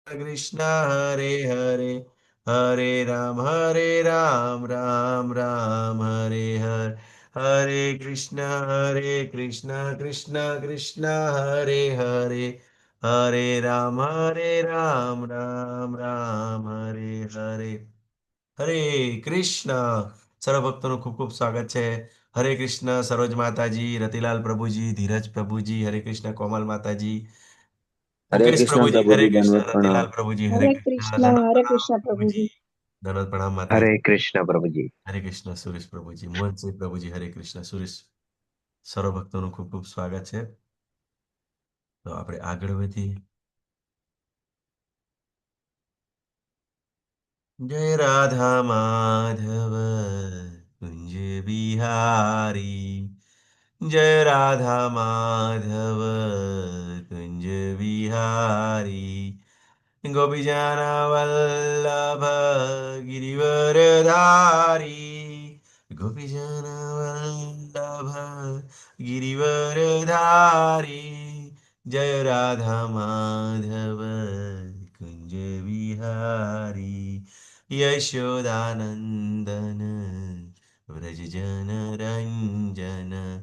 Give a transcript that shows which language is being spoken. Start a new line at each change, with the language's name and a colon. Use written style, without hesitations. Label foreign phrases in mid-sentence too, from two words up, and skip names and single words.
Hindi: कृष्ण हरे हरे हरे राम राम राम हरे हरे हरे कृष्ण कृष्ण कृष्ण हरे हरे राम राम राम हरे हरे હરે કૃષ્ણ.
Gujarati: સર્વ ભક્તોનું ખૂબ ખૂબ સ્વાગત છે. હરે કૃષ્ણ સરોજ માતાજી, રતિલાલ પ્રભુજી, ધીરજ પ્રભુજી, હરે કૃષ્ણ કોમલ માતાજી,
Hindi: हरे
Gujarati: મુકેશ
Hindi: कृष्ण
Gujarati: પ્રભુજી,
Hindi: प्रभु
Gujarati: હરે
Hindi: जी,
Gujarati: કૃષ્ણ
Hindi: दंडवत
Gujarati: રતિલાલ
Hindi: प्रणाम।
Gujarati: પ્રભુજી, હરે
Hindi: हरे
Gujarati: કૃષ્ણ
Hindi: कृष्णा,
Gujarati: ધનોત
Hindi: हरे
Gujarati: પ્રણામ
Hindi: कृष्णा प्रभु
Gujarati: પ્રભુજી,
Hindi: जी।
Gujarati: ધનોત પ્રણામ
Hindi: हरे
Gujarati: માતાજી,
Hindi: कृष्ण प्रभु जी।
Gujarati: હરે કૃષ્ણ સુરેશ પ્રભુજી, મોહનસિંહ પ્રભુજી, હરે કૃષ્ણ સુરેશ. સર્વ ભક્તોનું ખૂબ ખૂબ સ્વાગત છે. તો આપણે આગળ વધીએ. જય રાધા માધવ કુંજ બિહારી,
Hindi: जय राधा माधव कुंज बिहारी, गोपीजन वल्लभ गिरिवरधारी, गोपीजन वल्लभ गिरिवरधारी, जय राधा माधव कुंज बिहारी, यशोदानंदन व्रज जन रंजन,